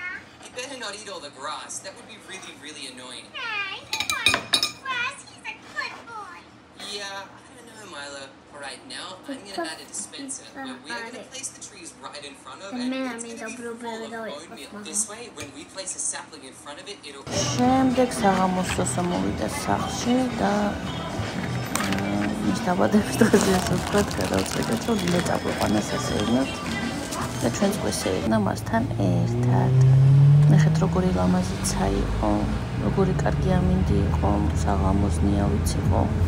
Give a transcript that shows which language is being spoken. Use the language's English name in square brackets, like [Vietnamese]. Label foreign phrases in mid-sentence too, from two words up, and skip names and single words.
[English] You better not eat all the grass. That would be really, really annoying. Hey, he wants grass. He's a good boy. Yeah, I don't know, Milo. For right now, I'm gonna add a dispenser where we are gonna place the trees right in front of it. And it's gonna be full of oatmeal. This way, when we place a sapling in front of it, it'll... [Georgian] შემდეგ საღამოსო მოვიდა სახლში და მის დაბადების დღეზე ასე ვთქვათ, გადავწყვიტეთ, რომ დილე წაგვიყვანას ასეირნოთ და ჩვენც გვესეირნა მასთან ერთად. ნახეთ, როგორი ლამაზიცა იყო, როგორი კარგი ამინდი იყო, საღამოსნია ვიცი იყო.